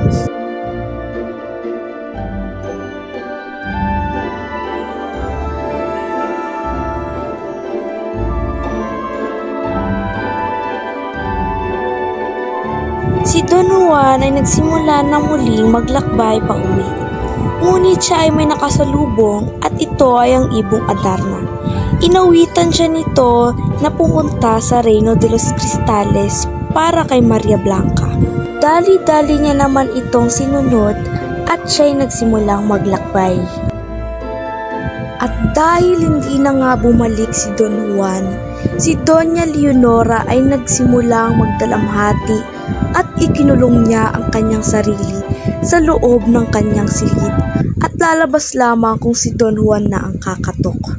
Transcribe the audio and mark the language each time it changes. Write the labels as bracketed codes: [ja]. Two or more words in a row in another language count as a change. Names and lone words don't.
[tl] Si Don Juan ay nagsimula na muling maglakbay pa uwi. Ngunit siya ay may nakasalubong at ito ay ang ibong Adarna. Inawitan siya nito na pumunta sa Reino de los Cristales para kay Maria Blanca. Dali-dali niya naman itong sinunod at siya ay nagsimulang maglakbay. At dahil hindi na nga bumalik si Don Juan, si Doña Leonora ay nagsimulang magdalamhati at ikinulong niya ang kanyang sarili sa loob ng kanyang silid at lalabas lamang kung si Don Juan na ang kakatok.